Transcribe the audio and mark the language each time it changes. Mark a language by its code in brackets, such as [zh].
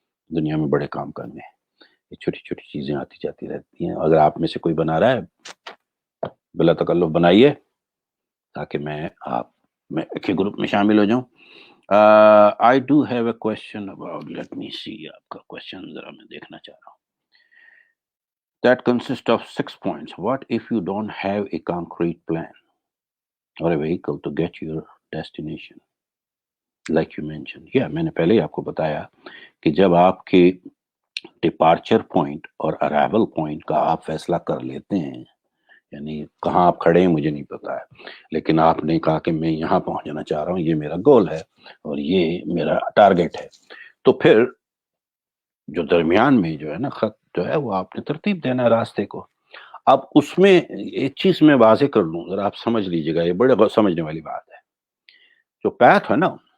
[ur] دنیا میں بڑے کام کرنے ہیں، یہ چھوٹی چھوٹی چیزیں آتی جاتی رہتی ہیں۔ اگر آپ میں سے کوئی بنا رہا ہے بلا تکلف بنائیے، تاکہ میں کے گروپ میں شامل ہو جاؤں۔ [en] I do have a question about, let me see, [ur] آپ کا کوشچن ذرا میں دیکھنا چاہ رہا ہوں۔ [en] That consists of 6 points. What if you don't have a concrete plan or a vehicle to get your destination? Like you mentioned. [ur] میں نے پہلے ہی آپ کو بتایا کہ جب آپ کے ڈپارچر پوائنٹ اور ارائیول پوائنٹ کا آپ فیصلہ کر لیتے ہیں، یعنی کہاں آپ کھڑے ہیں مجھے نہیں پتا ہے، لیکن آپ نے کہا کہ میں یہاں پہنچنا چاہ رہا ہوں، یہ میرا گول ہے اور یہ میرا ٹارگیٹ ہے، تو پھر جو درمیان میں جو ہے نا خط جو ہے وہ آپ نے ترتیب دینا ہے راستے کو۔ اب اس میں ایک چیز میں واضح کر لوں، ذرا آپ سمجھ لیجیے گا، یہ بڑے سمجھنے والی بات ہے۔ جو پیتھ ہے نا،